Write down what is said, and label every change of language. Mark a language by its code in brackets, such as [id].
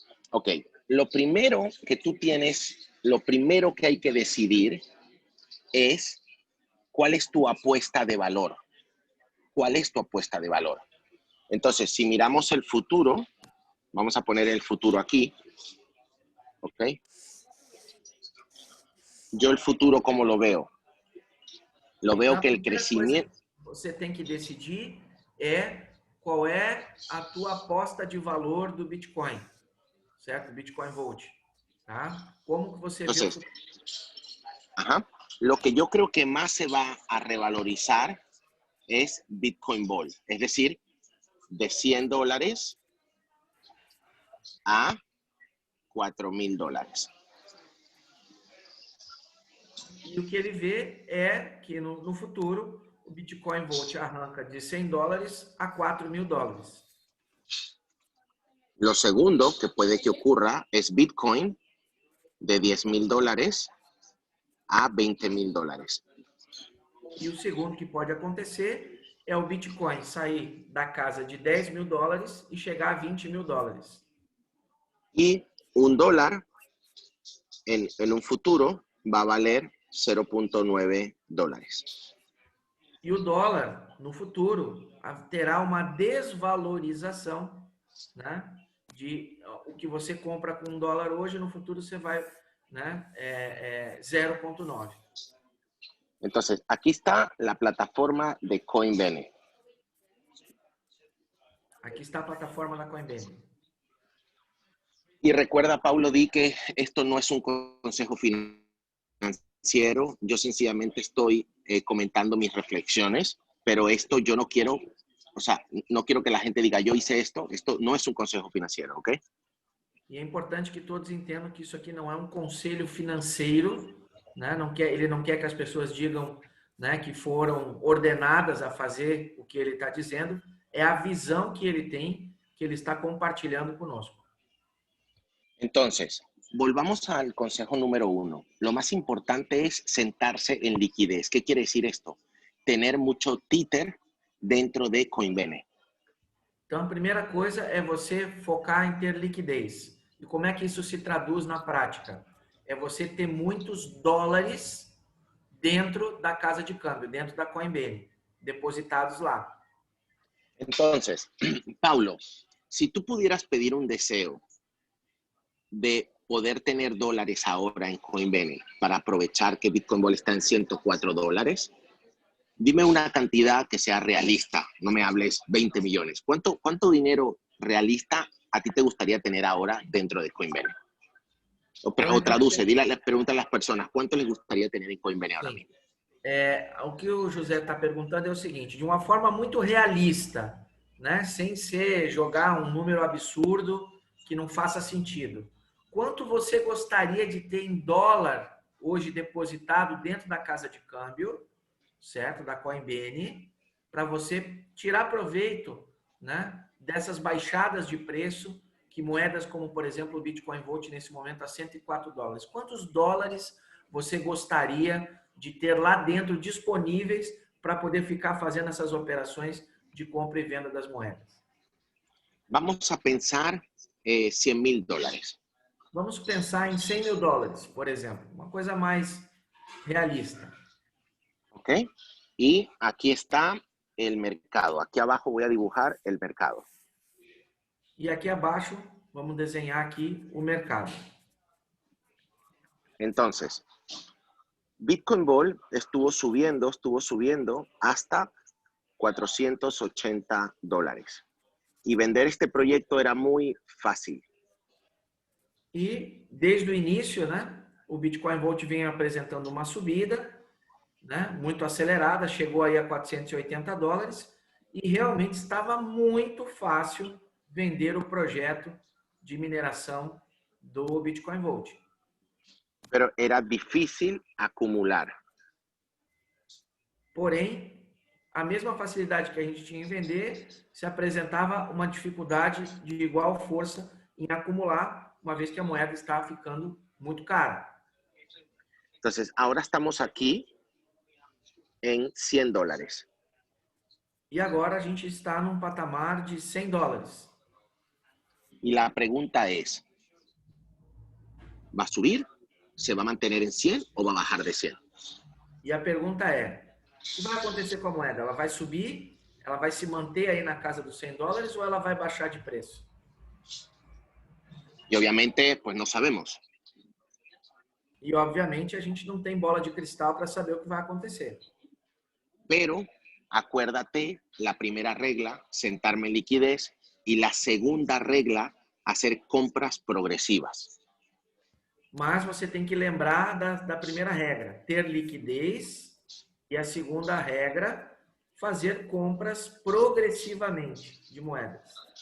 [es] Ok, lo primero que tú tienes, lo primero que hay que decidir es cuál es tu apuesta de valor. ¿Cuál es tu apuesta de valor? Entonces, si miramos el futuro, vamos a poner el futuro aquí, ¿ok? Yo el futuro, ¿cómo lo veo? Lo veo que el crecimiento... [pt] Você tem que decidir qual é a tua aposta de valor do Bitcoin, certo? Bitcoin Vault, tá? Como que você vê o futuro? Ajá. [es] Lo que yo creo que más se va a revalorizar es Bitcoin Ball, es decir, de $100 a $4,000. [pt] E o que ele vê é que no futuro o Bitcoin Vault arranca de $100 a $4,000. [es] Lo segundo que puede que ocurra es Bitcoin de $10,000 a $20,000. [pt] E o segundo que pode acontecer é o Bitcoin sair da casa de $10,000 e chegar a $20,000. [es] Y $1 en un futuro va a valer $0,9. [pt] E o dólar, no futuro, terá uma desvalorização, né? De o que você compra com $1 hoje, no futuro você vai, né? 0,9. [es] Entonces, aquí está la plataforma de Coinbase. [pt] Aqui está a plataforma da Coinbase. [es] Y recuerda, Paulo, di que esto no es un consejo financiero. Yo sencillamente estoy comentando mis reflexiones, pero esto yo no quiero, o sea, no quiero que la gente diga, yo hice esto. Esto no es un consejo financiero, ¿ok? [pt] E é importante que todos entendam que isso aqui não é um conselho financeiro, né? Ele não quer que as pessoas digam, né, que foram ordenadas a fazer o que ele está dizendo. É a visão que ele tem, que ele está compartilhando conosco. [es] Entonces, volvamos al consejo número 1. Lo más importante es sentarse en liquidez. ¿Qué quiere decir esto? Tener mucho títer dentro de Coinbase. [pt] Então, a primeira coisa é você focar em ter liquidez. E como é que isso se traduz na prática? É você ter muitos dólares dentro da casa de câmbio, dentro da Coinbase, depositados lá. [es] Entonces, Paulo, si tú pudieras pedir un deseo de poder tener dólares ahora en Coinbase para aprovechar que Bitcoin Ball está en $104, dime una cantidad que sea realista. No me hables 20 millones. ¿Cuánto dinero realista a ti te gustaría tener ahora dentro de Coinbase? O traduce, pregunta a las personas, ¿cuánto les gustaría tener en Coinbase ahora mismo? [pt] O que o José está perguntando é o seguinte, de uma forma muito realista, né? Sem ser jogar um número absurdo que não faça sentido. Quanto você gostaria de ter em dólar hoje depositado dentro da casa de câmbio, certo? Da Coinbase, para você tirar proveito, né? Dessas baixadas de preço que moedas como, por exemplo, o Bitcoin Volt nesse momento a $104. Quantos dólares você gostaria de ter lá dentro disponíveis para poder ficar fazendo essas operações de compra e venda das moedas? [es] Vamos a pensar $100,000. [pt] Vamos pensar em $100.000, por exemplo, uma coisa mais realista. [es] ¿Ok? Y aquí está el mercado. Aquí abajo voy a dibujar el mercado. [pt] E aqui abaixo, vamos desenhar aqui o mercado. [es] Entonces, Bitcoin Ball estuvo subiendo hasta $480. Y vender este proyecto era muy fácil. [pt] E desde o início, né, o Bitcoin Volt vem apresentando uma subida, né, muito acelerada, chegou aí a $480 e realmente estava muito fácil vender o projeto de mineração do Bitcoin Volt. [es] Pero era difícil acumular. [pt] Porém, a mesma facilidade que a gente tinha em vender, se apresentava uma dificuldade de igual força em acumular, uma vez que a moeda está ficando muito cara. [es] Entonces, ahora estamos aquí en $100. [pt] E agora a gente está num patamar de $100. [es] Y la pregunta es, ¿va a subir? ¿Se va a mantener en 100 o va a bajar de 100? [pt] E a pergunta é, o que vai acontecer com a moeda? Ela vai subir? Ela vai se manter aí na casa dos $100 ou ela vai baixar de preço? [es] Y obviamente, pues no sabemos. [pt] E, obviamente, a gente não tem bola de cristal para saber o que vai acontecer. [es] Pero acuérdate, la primera regla, sentarme en liquidez, y la segunda regla, hacer compras progresivas. [pt] Mas você tem que lembrar da primeira regra, ter liquidez, e a segunda regra, fazer compras progressivamente de moedas.